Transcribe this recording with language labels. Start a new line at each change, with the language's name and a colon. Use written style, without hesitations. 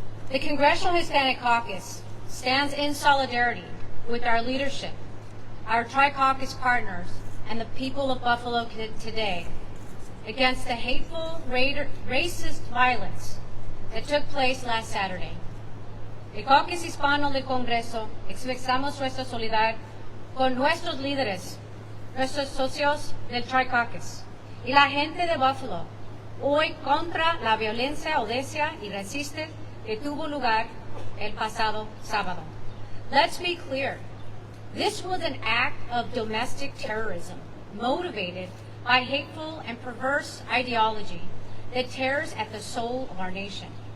English: The Congressional Hispanic Caucus stands in solidarity with our leadership, our Tri-Caucus partners, and the people of Buffalo today against the hateful, racist violence that took place last Saturday.
Spanish: El Caucus Hispano del Congreso expresamos nuestra solidaridad con nuestros líderes, nuestros socios del Tri-Caucus y la gente de Buffalo hoy contra la violencia audacia y racista que tuvo lugar el pasado sábado.
English: Let's be clear. This was an act of domestic terrorism motivated by hateful and perverse ideology that tears at the soul of our nation.